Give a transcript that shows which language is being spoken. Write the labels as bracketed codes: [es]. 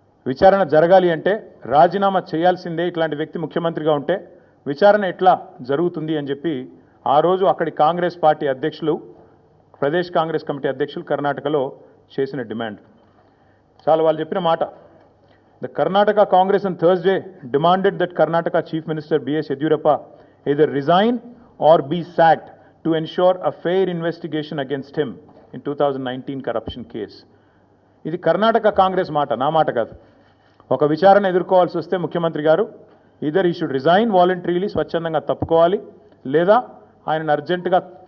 [te] విచారణ జరగాలి అంటే రాజీనామా చేయాల్సిందే, ఇట్లాంటి వ్యక్తి ముఖ్యమంత్రిగా ఉంటే విచారణ ఎట్లా జరుగుతుంది అని చెప్పి ఆ రోజు అక్కడి కాంగ్రెస్ పార్టీ అధ్యక్షులు, ప్రదేశ్ కాంగ్రెస్ కమిటీ అధ్యక్షులు కర్ణాటకలో చేసిన డిమాండ్ చాలా వాళ్ళు చెప్పిన మాట. [en] The Karnataka Congress on Thursday demanded that Karnataka Chief Minister B.S. Yediyurappa either resign or be sacked to ensure a fair investigation against him in 2019 corruption case. [te] ఇది కర్ణాటక కాంగ్రెస్ మాట, నా మాట కాదు. ఒక విచారణ ఎదుర్కోవాల్సి వస్తే ముఖ్యమంత్రి గారు [en] either he should resign voluntarily, [te] స్వచ్ఛందంగా తప్పుకోవాలి, లేదా ఆయనను అర్జెంటుగా